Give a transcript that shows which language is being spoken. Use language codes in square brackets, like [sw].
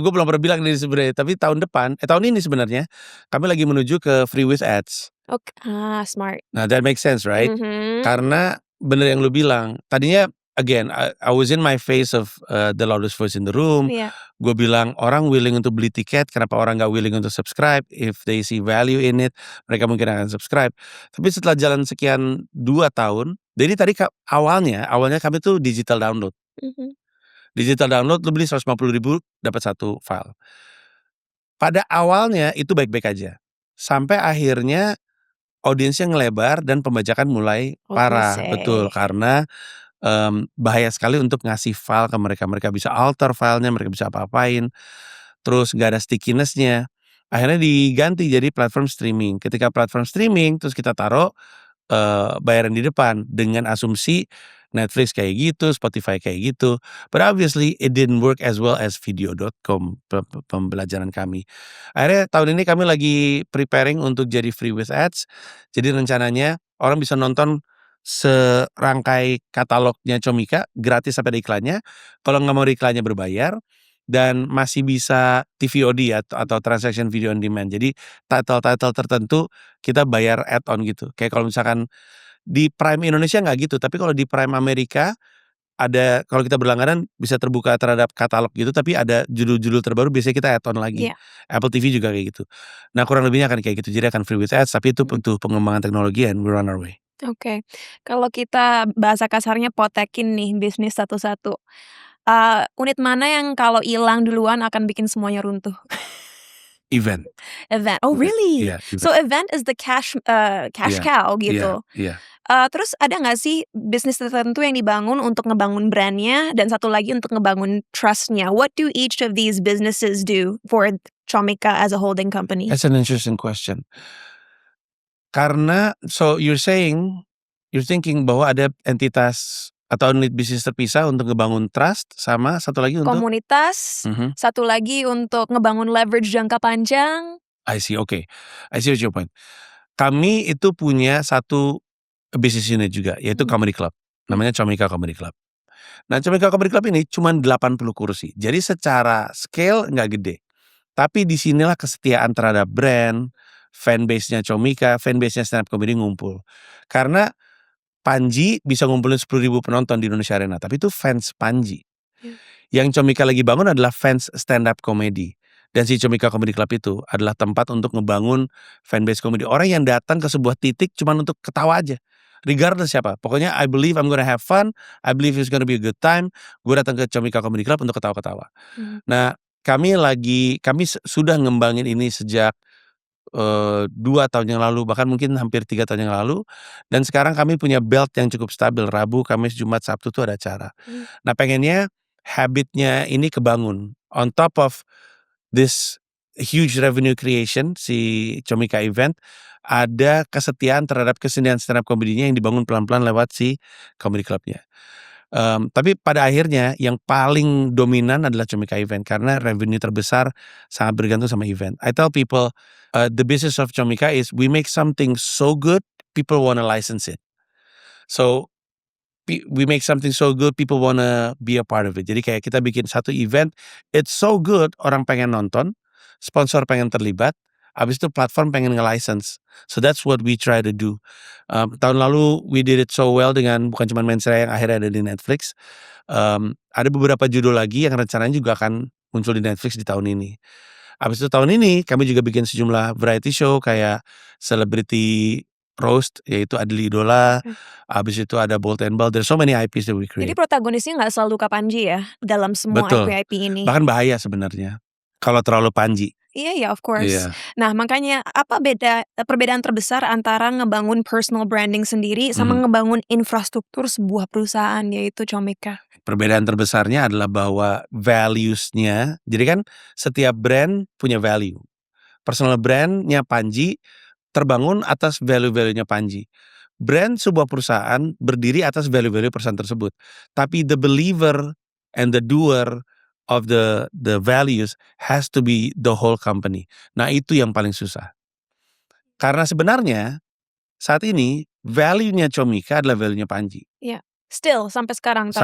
[id] Gue belum pernah bilang ini sebenarnya, tapi tahun ini sebenarnya kami lagi menuju ke [en] free with ads. Okay. Smart. [id] Nah, [en] that makes sense, right? [id] Karena bener yang lu bilang. Tadinya [en] again, I was in my phase of the loudest voice in the room. [id] Iya. Gue bilang orang willing untuk beli tiket, kenapa orang gak willing untuk subscribe? [en] If they see value in it, [id] mereka mungkin akan subscribe. Tapi setelah jalan sekian 2 tahun, jadi tadi awalnya kami tuh digital download. Digital download, lu beli 150.000 dapat 1 file. Pada awalnya itu baik-baik aja, sampai akhirnya audiensnya ngelebar dan pembajakan mulai parah. Betul, karena bahaya sekali untuk ngasih file ke mereka. Mereka bisa alter filenya, mereka bisa apa-apain. Terus gak ada stickiness-nya. Akhirnya diganti jadi platform streaming. Ketika platform streaming, terus kita taruh bayaran di depan dengan asumsi Netflix kayak gitu, Spotify kayak gitu. [en] But obviously it didn't work as well as video.com [id] pembelajaran kami. Akhirnya tahun ini kami lagi preparing untuk jadi free with ads. Jadi rencananya orang bisa nonton serangkai katalognya Comika gratis sampai ada iklannya. Kalau nggak mau iklannya berbayar, dan masih bisa TVOD atau transaction video on demand. Jadi title-title tertentu kita bayar add-on gitu. Kayak kalau misalkan di Prime Indonesia nggak gitu, tapi kalau di Prime Amerika ada, kalau kita berlangganan bisa terbuka terhadap katalog gitu, tapi ada judul-judul terbaru biasanya kita add-on lagi. Iya. Apple TV juga kayak gitu. Nah, kurang lebihnya akan kayak gitu. Jadi akan free with ads, tapi itu butuh pengembangan teknologi [en] and we're on our way. [id] Oke. Kalau kita bahasa kasarnya potekin nih bisnis satu-satu. Unit mana yang kalau hilang duluan akan bikin semuanya runtuh? Event. [en] Oh really? Yeah, event. So event is the cash cow gitu. Yeah. [id] Terus ada nggak sih bisnis tertentu yang dibangun untuk ngebangun brandnya dan satu lagi untuk ngebangun trustnya? [en] What do each of these businesses do for Comika as a holding company? That's an interesting question. [id] Karena [en] so you're thinking [id] bahwa ada entitas atau unit bisnis terpisah untuk ngebangun trust, sama satu lagi untuk Komunitas, satu lagi untuk ngebangun leverage jangka panjang. [en] I see, oke. I see what your point. [id] Kami itu punya satu bisnis unit juga, yaitu comedy club. Namanya Comika Comedy Club. Nah, Comika Comedy Club ini cuma 80 kursi. Jadi secara scale nggak gede. Tapi disinilah kesetiaan terhadap brand, fanbase-nya Comika, fanbase-nya stand up comedy ngumpul. Karena Panji bisa ngumpulin 10.000 penonton di Indonesia Arena, tapi itu fans Panji. Yang Comika lagi bangun adalah fans stand up comedy. Dan si Comika Comedy Club itu adalah tempat untuk ngebangun fanbase komedi. Orang yang datang ke sebuah titik cuma untuk ketawa aja. Regardless siapa. [en] Pokoknya I believe I'm gonna have fun. I believe it's gonna be a good time. [id] Gue datang ke Comika Comedy Club untuk ketawa-ketawa. Nah, kami sudah ngembangin ini sejak 2 tahun yang lalu, bahkan mungkin hampir 3 tahun yang lalu. Dan sekarang kami punya belt yang cukup stabil. Rabu, Kamis, Jumat, Sabtu tuh ada acara. Nah, pengennya habitnya ini kebangun. [en] On top of this huge revenue creation, [id] si Comika Event, ada kesetiaan terhadap kesenian stand up comedy-nya yang dibangun pelan-pelan lewat si comedy club-nya. Tapi pada akhirnya yang paling dominan adalah Comika Event karena revenue terbesar sangat bergantung sama event. [en] I tell people, the business of Comika is we make something so good, people wanna license it. So we make something so good, people wanna be a part of it. [id] Jadi kayak kita bikin satu event, [en] it's so good, [id] orang pengen nonton, sponsor pengen terlibat, habis itu platform pengen nge-license. [en] So that's what we try to do. [id] Tahun lalu [en] we did it so well [id] dengan bukan cuma Mensreya yang akhirnya ada di Netflix. Ada beberapa judul lagi yang rencananya juga akan muncul di Netflix di tahun ini. Habis itu tahun ini kami juga bikin sejumlah variety show kayak Celebrity Roast, yaitu Adli Idola. Habis itu ada [en] Bold and Bold. There's so many IPs that we create. [id] Jadi protagonisnya nggak selalu Kak Panji ya dalam semua Betul. IP ini. Bahkan bahaya sebenarnya kalau terlalu Panji. [en] Iya, of course. [id] Iya. Nah, makanya apa perbedaan terbesar antara ngebangun personal branding sendiri sama ngebangun infrastruktur sebuah perusahaan yaitu Comika? Perbedaan terbesarnya adalah bahwa values-nya, jadi kan setiap brand punya value. Personal brand-nya Panji terbangun atas value-value-nya Panji. Brand sebuah perusahaan berdiri atas value-value perusahaan tersebut. [en] Tapi the believer and the doer of the values has to be the whole company. [id] Nah, itu yang paling susah. Karena sebenarnya saat ini value-nya Comika adalah value-nya Panji. Iya. Still sampai sekarang tahun